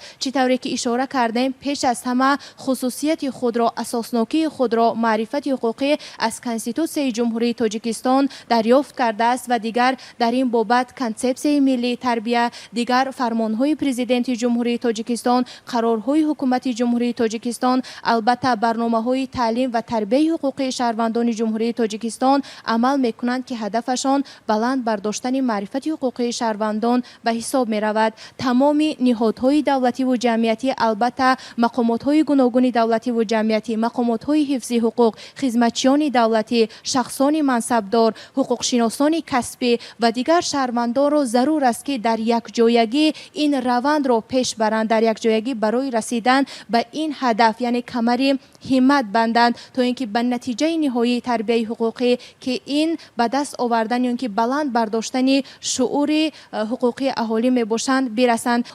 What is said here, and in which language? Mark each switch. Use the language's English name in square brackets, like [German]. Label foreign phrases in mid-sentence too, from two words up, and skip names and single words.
[Tajik] чӣ тавре ки ишора кардем, пеш аз ҳама хусусияти худро, асоснокии худро маърифати ҳуқуқӣ аз Конститутсияи Ҷумҳурии Тоҷикистон дарёфт кардааст ва дигар дар ин бобат консепсияи миллии тарбия, дигар фармонҳои президенти Ҷумҳурии Тоҷикистон, қарорҳои ҳукумати Ҷумҳурии Тоҷикистон, албатта барномаҳои таълим ва тарбияи ҳуқуқии шаҳрвандони Ҷумҳурии Тоҷикистон амал мекунанд ки ҳадафашон баланд бардоштани маърифати ҳуқуқии шаҳрвандон ба ҳисоб меравад. شود. تمام نهادهای دولتی و جمعیتی، البته مقامات‌های گوناگون دولتی و جمعیتی، مقامات‌های حفظ حقوق، خدمتچیان دولتی، شخصان منصبدار، حقوق شناسان کسبی و دیگر شهروندان را ضرور است که در یک جایگی این روند را پیش برند، در یک جایگی برای رسیدن به این هدف یعنی کمری همت بندند تا اینکه به نتیجه نهایی تربیت حقوقی که این به دست آوردن یا اینکه بلند برداشتن شعور حقوقی اهالی می باشند برسند.